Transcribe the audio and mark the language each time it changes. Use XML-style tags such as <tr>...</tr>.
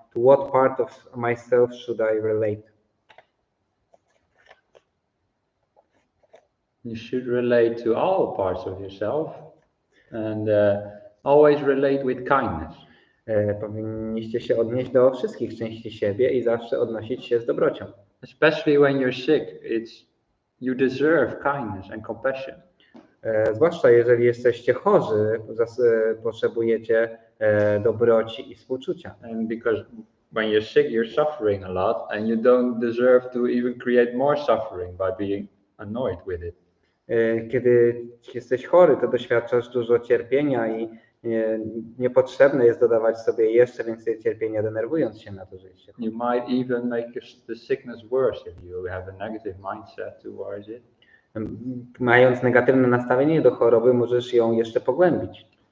<en>To what part of myself should I relate? You should relate to all parts of yourself and always relate with kindness.</en> <pl>Powinniście się odnieść do wszystkich części siebie i zawsze odnosić się z dobrocią.</pl> <en>Especially when you're sick, you deserve kindness and compassion.</en> <pl>Zwłaszcza jeżeli jesteście chorzy, potrzebujecie dobroci i współczucia.</pl> <en>And because when you're sick, you're suffering a lot and you don't deserve to even create more suffering by being annoyed with it.</en> <pl>Kiedy jesteś chory, to doświadczasz dużo cierpienia i niepotrzebne jest dodawać sobie jeszcze więcej cierpienia, denerwując się na to, że jesteś chory.</pl> <en>You might even make the sickness worse if you have a negative mindset towards it.</en> <pl>Mając negatywne nastawienie do choroby, możesz ją jeszcze pogłębić.</pl>